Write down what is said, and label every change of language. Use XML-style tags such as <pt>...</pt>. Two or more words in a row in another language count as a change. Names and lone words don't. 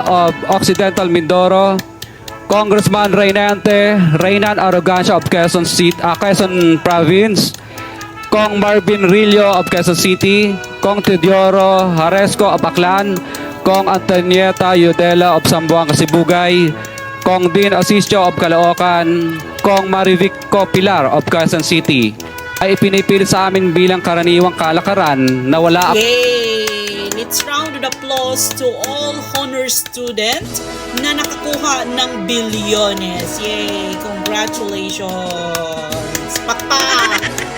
<tl>of Occidental Mindoro, Congressman Reynan Arrogancia of Quezon Province, Kong Marvin Rillo of Quezon City, Kong Teodoro Haresco of Aklan, Kong Antonieta Yudela of Sambuanga, Sibugay, Kong Dean Asisio of Caloocan, Kong Marivico Pilar of Quezon City ay ipinipili sa amin bilang karaniwang kalakaran na wala.</tl> <en>Yay! Let's round of applause to all honor student</en> <tl>na nakakuha ng bilyones.</tl> <en>Yay! Congratulations! Pakpak!</en>